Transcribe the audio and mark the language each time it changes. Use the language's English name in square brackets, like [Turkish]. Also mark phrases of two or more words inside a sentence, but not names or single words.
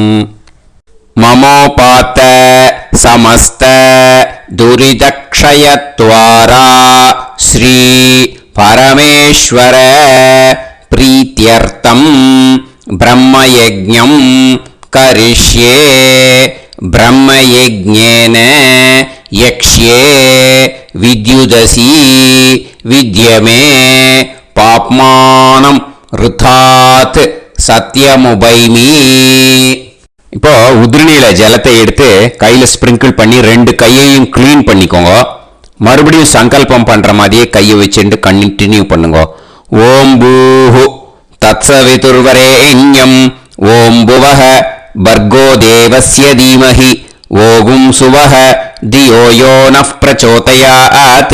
[Sanskrit] ममोपात समस्त दुरितक्षयत्वारा श्री परमेश्वर प्रीत्यर्थं ब्रह्मयज्ञं करिष्ये. ब्रह्मयज्ञेन यक्ष्ये विद्युदसि विद्यमे पाप्मानं ऋतात् सत्यमुपैमि. [Tamil] இப்போ உதிரணியில ஜலத்தை எடுத்து கையில ஸ்பிரிங்கிள் பண்ணி 2 கையையும் கிளீன் பண்ணிக்கோங்க. மறுபடியும் சங்கல்பம் பண்ற மாதிரியே கையை வச்சுட்டு கண்டினியூ பண்ணுங்க. [Sanskrit] ॐ भूः तत्सवितुर्वरेण्यम् ॐ भुवः भर्गो देवस्य धीमहि ॐ सुवः धियो यो नः प्रचोदयात्.